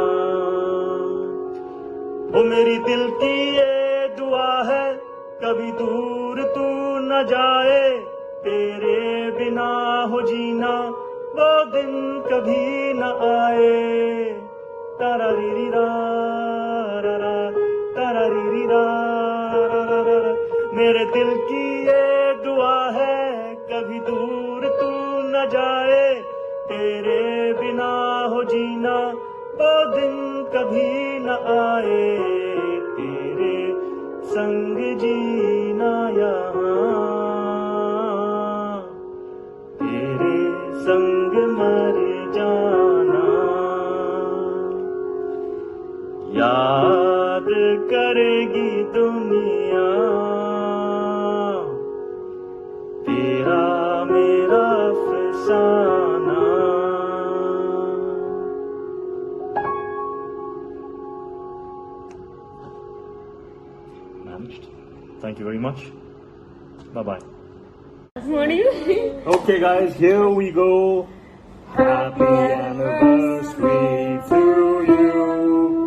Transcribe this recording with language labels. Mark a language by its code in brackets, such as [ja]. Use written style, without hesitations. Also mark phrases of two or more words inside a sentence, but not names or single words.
[hi] वो मेरी दिल की ये दुआ है कभी दूर तू न जाए, तेरे बिना हो जीना वो दिन कभी न आए। तारा री री रा रा रा, तारा री री रा रा रा रा रा। मेरे दिल की ये दुआ है कभी दूर तू न जाए, तेरे बिना हो जीना वो दिन कभी न आए। तेरे संग जीना यहाँ, तेरे संग मर जाना। याद करेगी दुनिया तेरा मेरा अफसाना। [en] Managed. Thank you very much. Bye-bye. Okay guys, here we go. Happy anniversary to you.